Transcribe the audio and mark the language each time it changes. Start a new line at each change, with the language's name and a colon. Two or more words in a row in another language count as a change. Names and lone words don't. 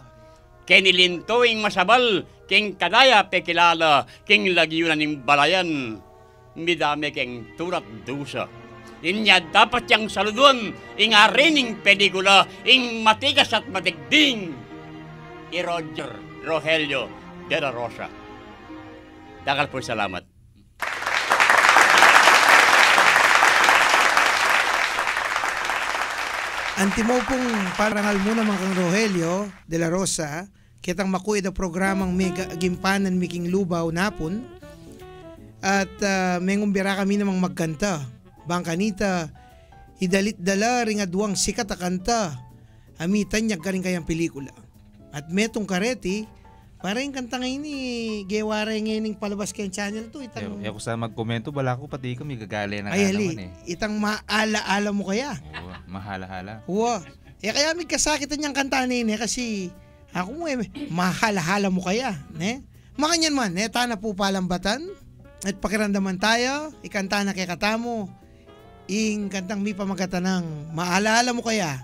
Pampanga: Kenilintoing masabal, king kadaya pekilala, king lagyunan ning balayan, midami keng turat dusa. Inya dapat yang saluduan, ing arining pelikula, ing matigas at matigding. I Rogelio de la Rosa. Dagal po salamat. Antimo pong parangal muna mga kang Rogelio de la Rosa, kitang makuha da programang mega gimpanan miking lubaw napon. At mengumbira kami namang magkanta. Bangkanita, idalit dala ring adwang sikat a kanta. Amitan niya galing kayang pelikula. At metong kareti, parang kanta ngayon ni Gewara ngayon palabas kayong channel to. Itang... Ako sa magkomento, bala ko pati ko may gagali na ay, naman eh. Itang maala-ala mo kaya. Oo, mahala-hala. Oo. Kaya may kasakitan niyang kanta nini kasi ako mo mahala-hala mo kaya. Ne? Makanyan man, tana po palambatan. At pakiramdaman tayo, ikanta na kay katamo. Ing kantang mi pamagatan ng maala-ala mo kaya.